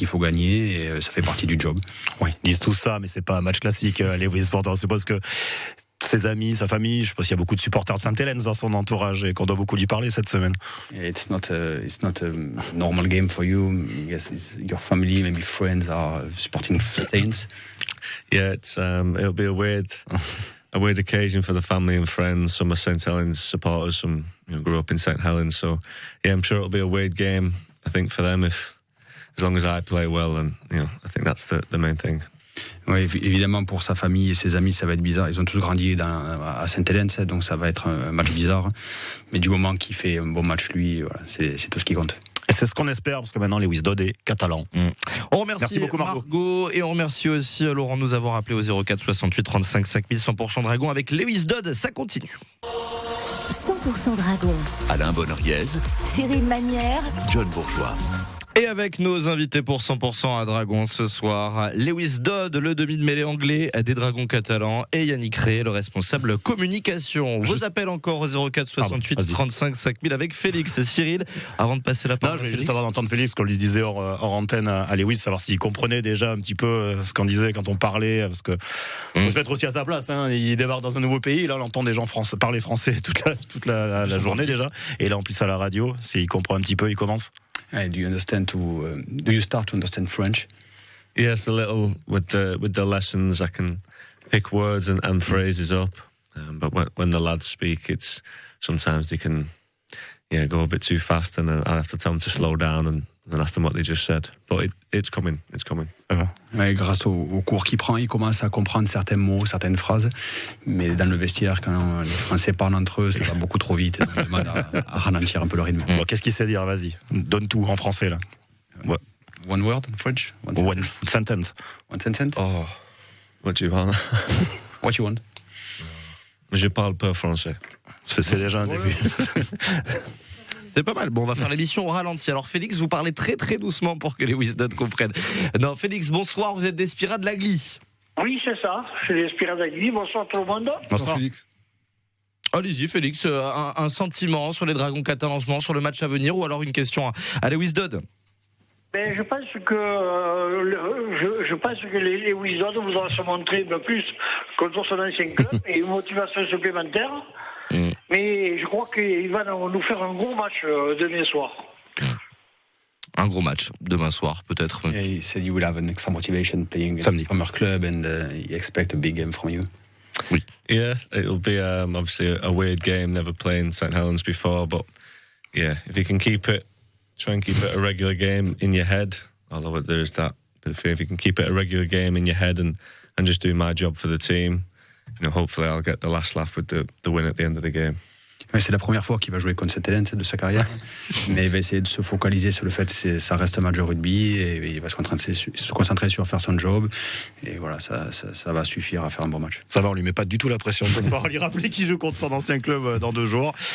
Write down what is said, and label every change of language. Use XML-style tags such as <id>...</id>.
<fr>Il faut gagner, et ça fait partie du job. Oui, ils disent tout ça, mais c'est pas un match classique. Les Wisdod, on suppose que ses amis, sa famille. Je sais pas s'il y a beaucoup de supporters de Saint-Helens dans son entourage et qu'on doit beaucoup lui parler cette semaine.</fr> <en>It's not a normal game for you. Yes, your family, maybe friends are supporting Saints. Yeah, it'll be a weird occasion for the family and friends. Some are St. Helens supporters, some grew up in St. Helens. So yeah, I'm sure it'll be a weird game. I think for them, as long as I play well, and I think that's the main thing.</en> <fr>Oui, évidemment, pour sa famille et ses amis, ça va être bizarre. Ils ont tous grandi à Saint-Helens, donc ça va être un match bizarre. Mais du moment qu'il fait un bon match, lui, voilà, c'est tout ce qui compte. Et c'est ce qu'on espère, parce que maintenant, Lewis Dodd est catalan. On remercie beaucoup Margot, et on remercie aussi Laurent de nous avoir appelé au 04 68 35 5000 100% Dragon avec Lewis Dodd. Ça continue. 100% Dragon. Alain Bonoriez, Cyril Manière, John Bourgeois. Et avec nos invités pour 100% à Dragon ce soir, Lewis Dodd, le demi de mêlée anglais des Dragons catalans, et Yannick Rey, le responsable communication. Vos appels encore au 04 68 35 5000 avec Félix et Cyril. Avant de passer la parole, je voulais juste avant d'entendre Félix, qu'on lui disait hors antenne à Lewis, savoir s'il comprenait déjà un petit peu ce qu'on disait quand on parlait, parce que faut se mettre aussi à sa place. Il débarque dans un nouveau pays, là on entend des gens parler français toute la journée déjà, et là en plus à la radio, s'il comprend un petit peu, il commence.</fr> <en>Do you start to understand French? Yes, a little with the lessons. I can pick words and phrases up, but when the lads speak, it's sometimes they can go a bit too fast, and I have to tell them to slow down and ask them what they just said. But it's coming.</en> <fr>Ouais, grâce au cours qu'il prend, il commence à comprendre certains mots, certaines phrases. Mais dans le vestiaire, quand les Français parlent entre eux, ça va beaucoup trop vite. On demande à ralentir un peu le rythme. Bon, qu'est-ce qu'il sait dire? Vas-y, donne tout en français là.</fr> <en>Ouais. One word in French? One sentence. One sentence? Oh, what do you want? What you want?</en> <fr>Je parle pas français. C'est déjà un début. C'est pas mal. Bon, on va faire l'émission au ralenti. Alors Félix, vous parlez très très doucement pour que les Lewis Dodd comprennent. Non, Félix, bonsoir, vous êtes d'Espira de l'Agly. Oui, c'est ça, je suis d'Espira de l'Agly. Bonsoir tout le monde. Bonsoir Félix. Allez-y Félix, un sentiment sur les Dragons catalans, sur le match à venir, ou alors une question à Lewis Dodd? Je pense que les Lewis Dodd voudront se montrer un peu plus contre son ancien club et une motivation supplémentaire. Mais je crois qu'il va nous faire un gros match demain soir. Un gros match demain soir, peut-être.</fr> <en>Yeah, he said you will have an extra motivation playing from your club, and he expect a big game from you.</en> <fr>Oui.</fr> <en>Yeah, it'll be obviously a weird game. Never playing St. Helens before, but yeah, if you can try and keep it a regular game in your head. Although there is that, but if you can keep it a regular game in your head and just do my job for the team. Hopefully I'll get the last laugh with the win at the end of the game.</en> <fr>Ouais, c'est la première fois qu'il va jouer contre St. Helens de sa carrière, mais il va essayer de se focaliser sur le fait que ça reste un match de rugby et il va se concentrer sur faire son job, et voilà, ça va suffire à faire un bon match. Ça va, on lui met pas du tout la pression ce soir. On lui rappelle qu'il joue contre son ancien club dans 2 jours.</fr>